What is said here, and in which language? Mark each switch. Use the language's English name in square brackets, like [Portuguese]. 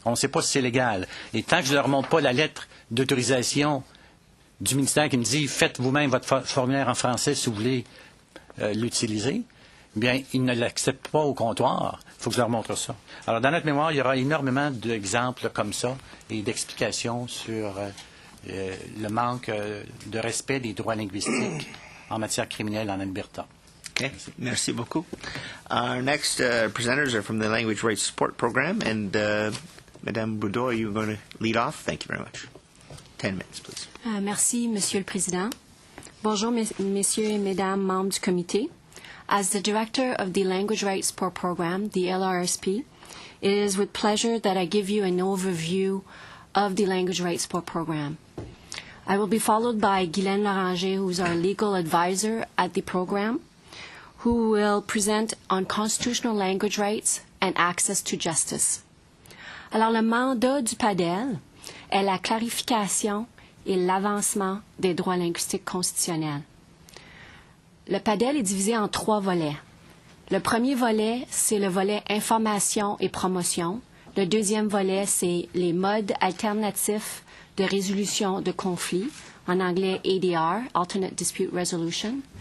[French] On ne sait pas si c'est légal. Et tant que je ne leur montre pas la lettre d'autorisation du ministère qui me dit « Faites vous-même votre formulaire en français si vous voulez l'utiliser », bien, ils ne l'acceptent pas au comptoir. Il faut que je leur montre ça. Alors, dans notre mémoire, il y aura énormément d'exemples comme ça et d'explications sur le manque de respect des droits linguistiques en matière criminelle en Alberta. Okay, merci beaucoup. [English] Our next presenters are from the Language Rights Support Program, and Madame Boudreau, are you going to lead off? Thank you very much. 10 minutes, please. [French] Merci, Monsieur le Président. Bonjour, messieurs et mesdames membres du comité. [English] As the director of the Language Rights Support Program, the LRSP, it is with pleasure that I give you an overview of the Language Rights Support Program. I will be followed by Guylaine Loranger, who is our legal advisor at the program, who will present on constitutional language rights and access to justice. [French] Alors, le mandat du PADEL est la clarification et l'avancement des droits linguistiques constitutionnels. Le PADEL est divisé en 3 volets. Le premier volet, c'est le volet information et promotion. Le deuxième volet, c'est les modes alternatifs de résolution de conflits, en anglais ADR, Alternate Dispute Resolution.